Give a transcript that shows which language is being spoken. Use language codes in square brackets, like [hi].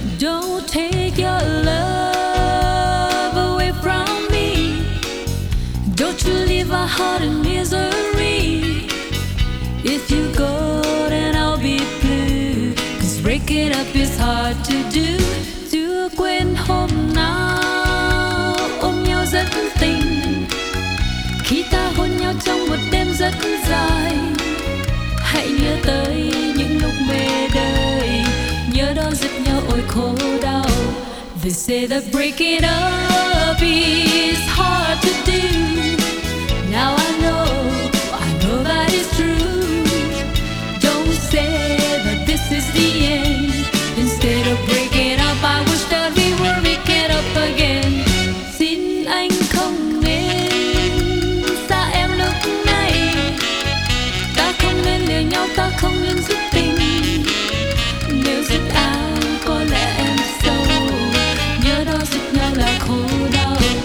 [en] Don't take your love away from me. Don't you leave my heart in misery. If you go then I'll be blue. Cause break it up is hard to do. [vi] Quên hôm nào ôm nhau rất tình, khi ta hôn nhau trong một đêm rất dài. Hãy nhớ tới những lúc mê đời, nhớ đó giật nhau ôi khổ đau. [en] They say that breaking up is hard to do. Now I know that is true. Don't say that this is the end. Instead of breaking up, I wish that we were making up again. [vi] Xin anh không nên xa em lúc này. Ta không nên lìa nhau, ta không nên dứt tình. Nếu dứt ai, có lẽ em sâu. Nhớ đó dứt nhau là khổ đau.